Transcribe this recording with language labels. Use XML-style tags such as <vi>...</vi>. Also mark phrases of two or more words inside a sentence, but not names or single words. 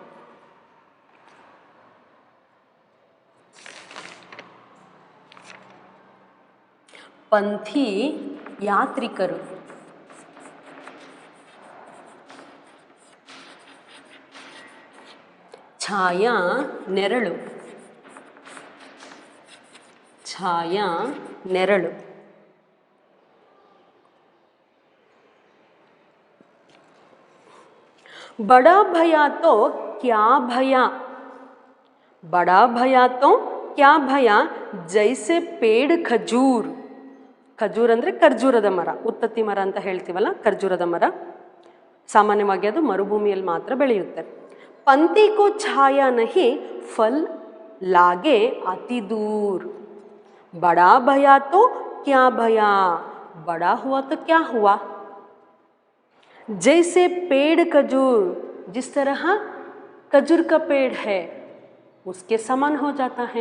<kn>ಪಂಥಿ ಯಾತ್ರಿಕರು, ಛಾಯಾ ನೆರಳು, ಛಾಯಾ ನೆರಳು.</kn> <hi>बड़ा भया तो क्या भया, बड़ा भया तो क्या भया जैसे पेड़ खजूर.</hi> <kn>ಖಜೂರ್ ಅಂದರೆ ಖರ್ಜೂರದ ಮರ, ಉತ್ತತ್ತಿ ಮರ ಅಂತ ಹೇಳ್ತೀವಲ್ಲ, ಖರ್ಜೂರದ ಮರ. ಸಾಮಾನ್ಯವಾಗಿ ಅದು ಮರುಭೂಮಿಯಲ್ಲಿ ಮಾತ್ರ ಬೆಳೆಯುತ್ತೆ.</kn> <hi>पंती को छाया नहीं फल लागे अति दूर. बड़ा भया तो क्या भया, बड़ा हुआ तो क्या हुआ. जैसे पेड़ खजूर, जिस तरह खजूर का पेड़ है उसके समान हो जाता है.</hi>